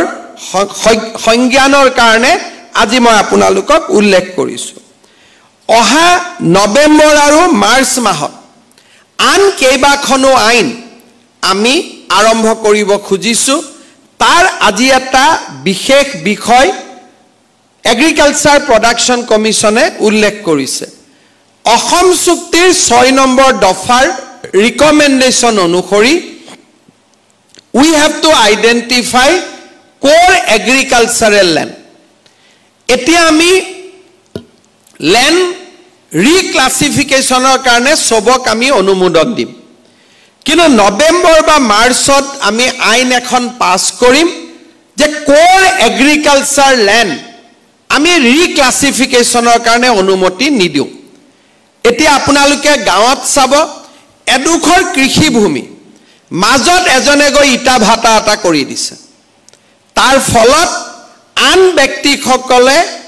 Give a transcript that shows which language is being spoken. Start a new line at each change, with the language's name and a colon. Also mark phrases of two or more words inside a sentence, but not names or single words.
Assamese: সংজ্ঞানৰ কাৰণে আজি মই আপোনালোকক উল্লেখ কৰিছো অহা নৱেম্বৰ আৰু মাৰ্চ মাহত আন কেইবাখনো আইন আমি আৰম্ভ কৰিব খুজিছো তাৰ আজি এটা বিশেষ বিষয়
English: agriculture production commissionে
Assamese: উল্লেখ কৰিছে অসম চুক্তিৰ 6 নম্বৰ দফাৰ ৰিকমেন্ডেশন অনুসৰি
English: we have to identify core agricultural land
Assamese: এতিয়া আমি
English: land reclassificationৰ
Assamese: কাৰণে সবক আমি অনুমোদন দিম কিন্তু নৱেম্বৰ বা মাৰ্চত আমি আইন এখন পাস কৰিম যে
English: core agriculture land
Assamese: আমি ৰিক্লাসিফিকেশনৰ কাৰণে অনুমতি নিদিও এতিয়া আপোনালোকে গাঁৱত চাব এডুখৰ কৃষি ভূমি মাজত এজনে গৈ ইটা ভাটা এটা কৰি দিছে তাৰ ফলত আন ব্যক্তিসকলে